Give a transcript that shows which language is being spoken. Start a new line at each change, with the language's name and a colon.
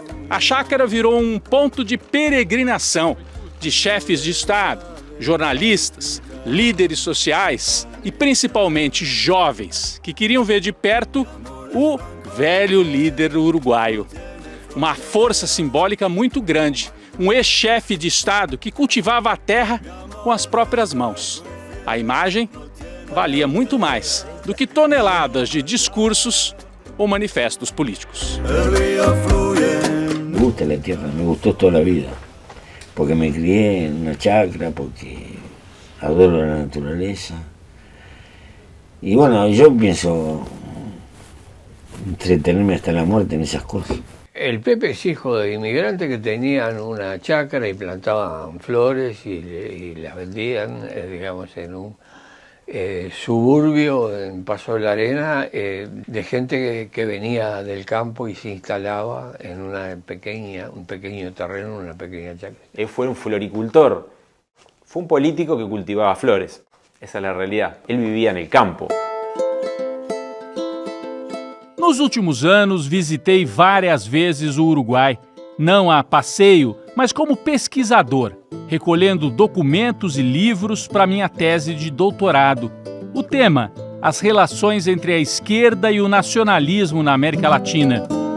Portuguese: A chácara virou um ponto de peregrinação de chefes de Estado, jornalistas, líderes sociais e principalmente jovens que queriam ver de perto o velho líder uruguaio. Uma força simbólica muito grande, um ex-chefe de Estado que cultivava a terra com as próprias mãos. A imagem valia muito mais do que toneladas de discursos ou manifestos políticos.
Spanish: Me gusta la tierra, me gustó toda la vida, porque me crié en una chacra, porque adoro la naturaleza. Y bueno, yo pienso entretenerme hasta la muerte en esas cosas. El Pepe es hijo de inmigrantes que tenían una chacra y plantaban flores y las vendían, digamos, en un suburbio en Paso de la Arena, de gente que venía del campo y se instalaba en un pequeño terreno, una pequeña chacra. Él fue un floricultor, fue un político que cultivaba flores, esa es la realidad. Él vivía en el campo.
Portuguese: Nos últimos anos, visitei várias vezes o Uruguai, não a passeio, mas como pesquisador, recolhendo documentos e livros para minha tese de doutorado. O tema: as relações entre a esquerda e o nacionalismo na América Latina.